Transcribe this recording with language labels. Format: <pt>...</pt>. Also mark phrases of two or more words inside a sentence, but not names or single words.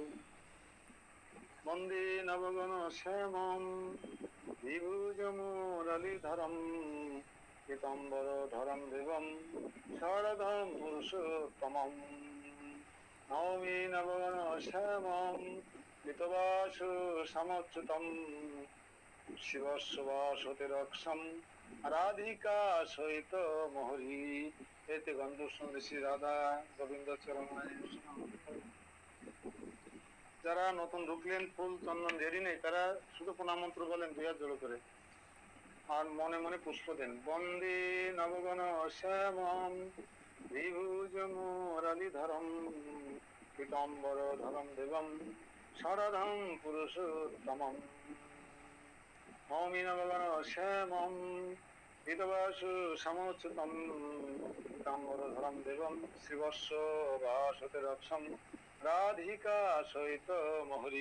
<sa>বন্দে নবগণ শ্যামম বিভুজমুরলীধরম পীতাম্বর ধরম দেবম শরধম পুরুষোত্তমম নৌমি নবগণ শ্যামম পীতবাসু সমচ্যুতম শিবস্য বাসতে রক্ষম রাধিকা সহিত মহরি এতে গন্ধর্ব শ্রী রাধা গোবিন্দ চরণ।</sa> <bn>যারা নতুন ঢুকলেন ফুল চন্দন দেরি নেই তারা শুধু প্রণাম মন্ত্র বলেন দুই হাত জোড়ো করে। আর মনে মনে পুষ্প দেন।</bn> <sa>বন্দে নবগণ শ্যামম বিভুজ মুরলীধরম পীতাম্বর ধরম দেবম শরদম পুরুষোত্তমম। নৌমি নবগণ শ্যামম পীতবাসু সমচ্যুতম পীতাম্বর ধরম দেবম শ্রীবৎস বাসতে রক্ষম রাধিকা সহিত মহরী।</sa>